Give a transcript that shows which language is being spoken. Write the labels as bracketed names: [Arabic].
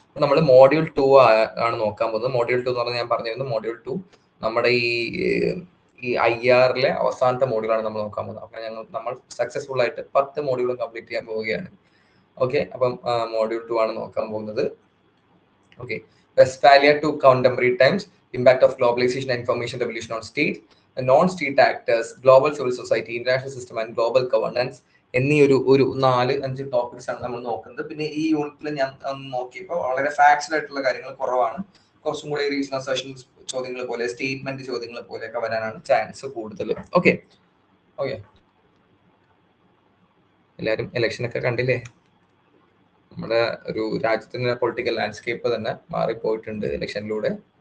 [Malayalam] നമ്മൾ മോഡ്യൂൾ 2 ആണ് നോക്കാൻ പോകുന്നത്. മോഡ്യൂൾ 2 എന്ന് പറഞ്ഞാൽ ഞാൻ പറഞ്ഞിരുന്നു, മോഡ്യൂൾ 2 നമ്മുടെ ഈ IR-ലെ അവസാനത്തെ മോഡ്യൂളാണ് നമ്മൾ നോക്കാൻ പോകുന്നത്. അപ്പൊ നമ്മൾ സക്സസ്ഫുൾ ആയിട്ട് 10 മോഡ്യൂളും കംപ്ലീറ്റ് ചെയ്യാൻ പോവുകയാണ്. ഓക്കെ, അപ്പം മോഡ്യൂൾ 2 ആണ് നോക്കാൻ പോകുന്നത്. [English] okay, Westphalia to contemporary times, impact of globalization and information revolution on state, non-state actors, global civil society, international system and global governance [Malayalam] എന്നീ ഒരു 4-5 ടോപ്പിക്സ് ആണ് നമ്മൾ നോക്കുന്നത്. പിന്നെ ഈ യൂണിറ്റിൽ ഞാൻ നോക്കിയപ്പോൾ വളരെ ഫാക്ച്വൽ ആയിട്ടുള്ള കാര്യങ്ങൾ കുറവാണ്. കുറച്ചും കൂടി റീസണൽ സെഷൻസ് ചോദ്യങ്ങൾ പോലെ, സ്റ്റേറ്റ്മെന്റ് ചോദ്യങ്ങൾ പോലെയൊക്കെ വരാനാണ് ചാൻസ് കൂടുതൽ. ഓക്കെ ഓക്കെ, എല്ലാവരും ഇലക്ഷനൊക്കെ കണ്ടില്ലേ? നമ്മുടെ ഒരു രാജ്യത്തിന്റെ പൊളിറ്റിക്കൽ ലാൻഡ്സ്കേപ്പ് തന്നെ മാറിപ്പോയിട്ടുണ്ട് ഇലക്ഷനിലൂടെ.